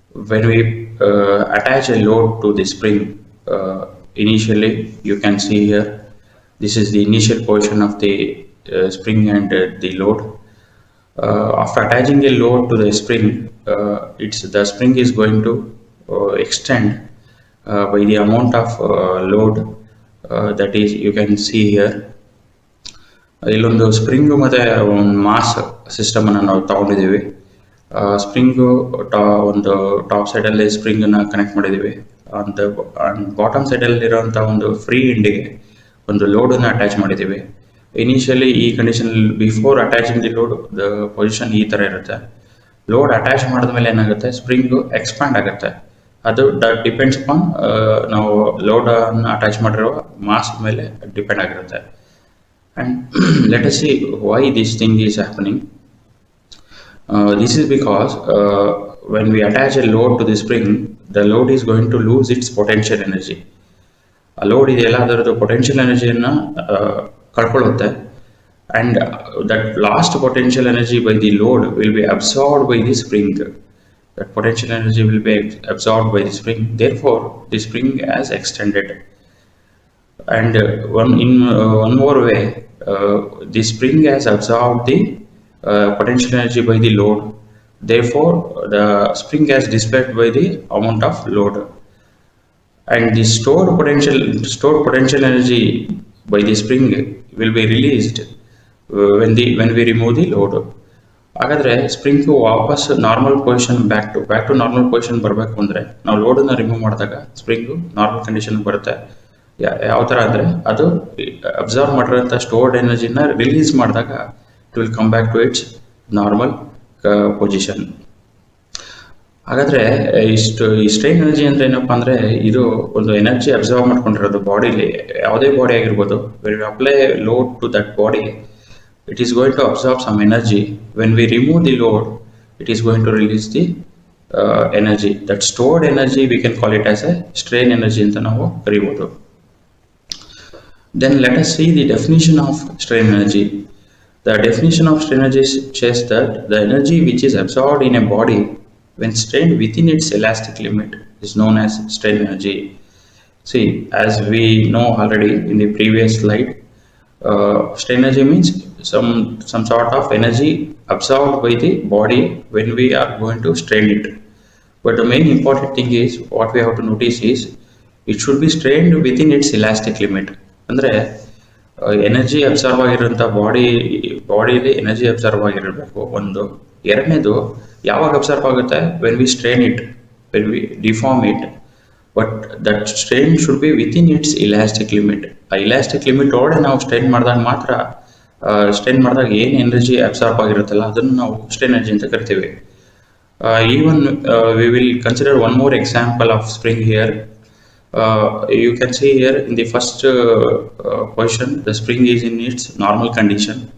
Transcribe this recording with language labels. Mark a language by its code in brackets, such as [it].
[en] When we attach a load to the spring, initially you can see here, this is the initial portion of the spring and the load. After attaching a load to the spring, the spring is going to extend by the amount of load that is you can see here. [kn] ಇಲ್ಲೊಂದು spring ಮತ್ತು ಒಂದು mass ಸಿಸ್ಟಮನ್ನು ನಾವು ತಗೊಂಡಿದ್ದೀವಿ. Spring ಒಂದು top ಸೈಡಲ್ಲಿ ಸ್ಪ್ರಿಂಗನ್ನು connect ಮಾಡಿದ್ದೀವಿ. Bottom ಸೈಡಲ್ಲಿರೋಂಥ ಒಂದು free ಎಂಡಿಗೆ ಒಂದು ಲೋಡನ್ನು ಅಟ್ಯಾಚ್ ಮಾಡಿದ್ದೀವಿ. ಇನಿಷಿಯಲಿ ಈ condition [en] before attaching the load [kn] the position ಈ ಥರ ಇರುತ್ತೆ. ಲೋಡ್ ಅಟ್ಯಾಚ್ ಮಾಡಿದ್ಮೇಲೆ ಏನಾಗುತ್ತೆ, ಸ್ಪ್ರಿಂಗು ಎಕ್ಸ್ಪ್ಯಾಂಡ್ ಆಗುತ್ತೆ. ಅದು [en] depends upon [kn] ನಾವು ಲೋಡನ್ನು ಅಟ್ಯಾಚ್ ಮಾಡಿರೋ ಮಾಸ್ ಮೇಲೆ ಡಿಪೆಂಡ್ ಆಗಿರುತ್ತೆ. [en] And let us see why this thing is happening. This is because when we attach a load to the spring, the load is going to lose its potential energy. [kn] ಆ load ಇದೆಯಲ್ಲ, ಅದರದ್ದು potential ಎನರ್ಜಿಯನ್ನು ಕಳ್ಕೊಳ್ಳುತ್ತೆ. [en] And that lost potential energy by the load will be absorbed by the spring. That potential energy will be absorbed by the spring. Therefore, the spring has extended. And one more way, the spring has absorbed the potential energy by the load. Therefore, the spring has displayed by the amount of load. And the stored potential energy by the spring will be released when we remove the load. [kn] ಹಾಗಾದರೆ spring ವಾಪಸ್ normal position [en] back to normal position [kn] ಬರಬೇಕು ಅಂದರೆ ನಾವು ಲೋಡನ್ನು remove ಮಾಡಿದಾಗ spring normal ಕಂಡೀಷನ್ಗೆ ಬರುತ್ತೆ. ಯಾವ ಥರ ಅಂದರೆ ಅದು ಅಬ್ಸರ್ವ್ ಮಾಡಿರೋಂಥ ಸ್ಟೋರ್ಡ್ ಎನರ್ಜಿನ ರಿಲೀಸ್ ಮಾಡಿದಾಗ [en] It will come back to its normal position. [kn] ಹಾಗಾದರೆ ಈ ಸ್ಟ್ರೈನ್ ಎನರ್ಜಿ ಅಂದರೆ ಏನಪ್ಪ ಅಂದರೆ, ಇದು ಒಂದು ಎನರ್ಜಿ ಅಬ್ಸರ್ವ್ ಮಾಡ್ಕೊಂಡಿರೋದು ಬಾಡಿಲಿ, ಯಾವುದೇ ಬಾಡಿ ಆಗಿರ್ಬೋದು. [en] When we apply load to that body, it is going to absorb some energy. When we remove the load, it is going to release the energy. That stored energy we can call it as a strain energy [kn] anta ನಾವು ಕರೀಬಹುದು. [en] Then let us see the definition of strain energy. The definition of strain energy says that the energy which is absorbed in a body when strained within its elastic limit is known as strain energy. See, as we know already in the previous slide, strain energy means some sort of energy absorbed by the body when we are going to strain it. But the main important thing is, what we have to notice is, it should be strained within its elastic limit. [kn] ಅಂದರೆ energy observe ಆಗಿರೋಂಥ ಬಾಡಿಲಿ energy observe ಆಗಿರಬೇಕು ಒಂದು. ಎರಡನೇದು, ಯಾವಾಗ observe ಆಗುತ್ತೆ, [en] When we strain it, when we deform it. But that strain should be within its elastic limit. [kn] ಆ elastic limit ಒಳಗಡೆ ನಾವು ಸ್ಟ್ರೈನ್ ಮಾಡಿದಾಗ ಮಾತ್ರ, ಸ್ಟ್ರೈನ್ ಮಾಡಿದಾಗ ಏನು ಎನರ್ಜಿ ಅಬ್ಸಾರ್ಬ್ ಆಗಿರುತ್ತಲ್ಲ ಅದನ್ನು ನಾವು ಸ್ಟ್ರೈನ್ ಎನರ್ಜಿ ಅಂತ ಕರಿತೀವಿ. [en] Even we will consider one more example of spring here. You can see here in the first position, the spring is in its normal condition.